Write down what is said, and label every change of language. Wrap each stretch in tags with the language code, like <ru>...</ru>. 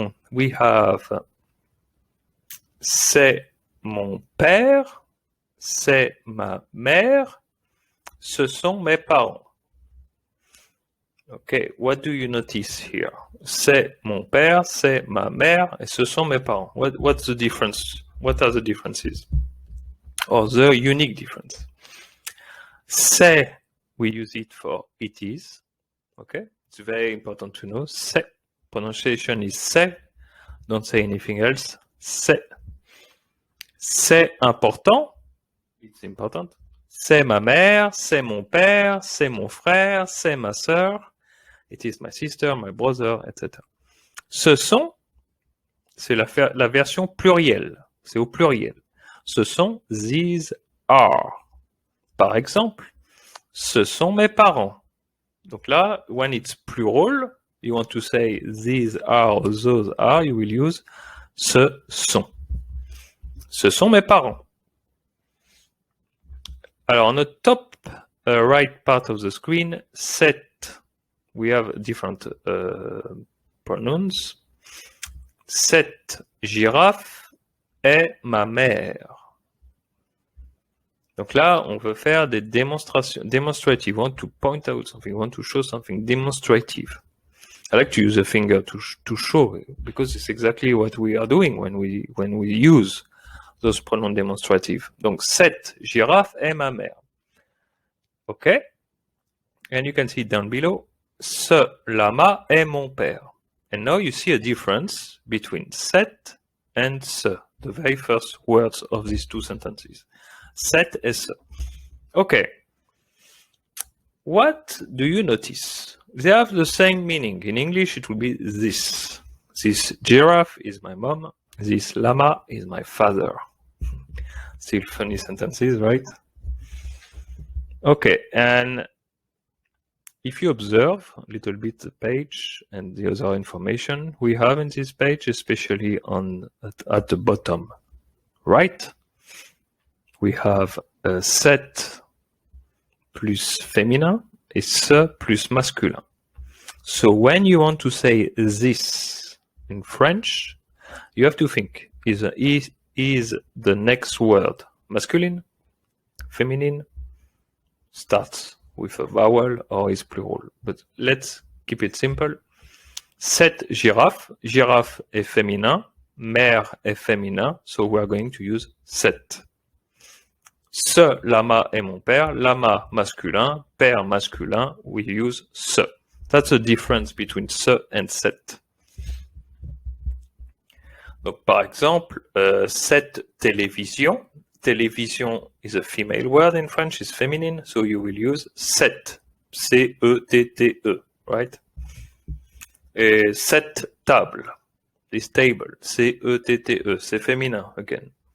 <en>We have</en> <fr>c'est mon père, c'est ma mère, ce sont mes parents.</fr> <en>Okay, what do you notice here?</en> <fr>C'est mon père, c'est ma mère, et ce sont mes parents.</fr> <en>What's the difference? What are the differences? Or the unique difference? C'est, we use it for it is. Okay, it's very important to know. C'est, pronunciation is c'est. Don't say anything else. C'est.</en> <fr>C'est important.</fr> <en>It's important.</en> <fr>C'est ma mère, c'est mon père, c'est mon frère, c'est ma sœur.</fr> <en>It is my sister, my brother, etc.</en> <fr>Ce sont, c'est la version plurielle. C'est au pluriel. Ce sont,</fr> <en>these are.</en> <fr>Par exemple, ce sont mes parents.</fr> <en>Donc là, when it's plural, you want to say these are, those are, you will use ce sont.</en> <fr>Ce sont mes parents.</fr> <en>Alors, on the top right part of the screen, set. We have different pronouns.</en> <fr>Cette girafe est ma mère. Donc là, on veut faire des démonstrations.</fr> <en>Demonstrative. We want to point out something. We want to show something demonstrative. I like to use a finger to show, because it's exactly what we are doing when we use those pronouns demonstrative.</en> <fr>Donc, cette girafe est ma mère. Okay?</fr> <en>And you can see down below,</en> <fr>ce lama est mon père.</fr> <en>And now you see a difference between cette and ce, the very first words of these two sentences. Cette et ce. Okay. What do you notice? They have the same meaning. In English, it will be this. This giraffe is my mom. This llama is my father. Still funny sentences, right? Okay, and if you observe a little bit the page and the other information we have in this page, especially at the bottom right, we have</en> <fr>cette plus féminin et ce plus masculin.</fr> <en>So when you want to say this in French, you have to think, is the next word masculine, feminine, starts with a vowel, or is plural? But let's keep it simple.</en> <fr>Cette girafe, girafe est féminin, mère est féminin,</fr> <en>so we are going to use</en> <fr>cette. Ce lama est mon père, lama masculin, père masculin,</fr> <en>we use</en> <fr>ce.</fr> <en>That's the difference between ce and cette.</en> <fr>Donc, par exemple, cette télévision.</fr> <en>Télévision is a female word in French, is feminine, so you will use cette. C-E-T-T-E, right?</en> <fr>Et cette table,</fr> <en>this table,</en> <fr>C-E-T-T-E, c'est féminin, again.</fr>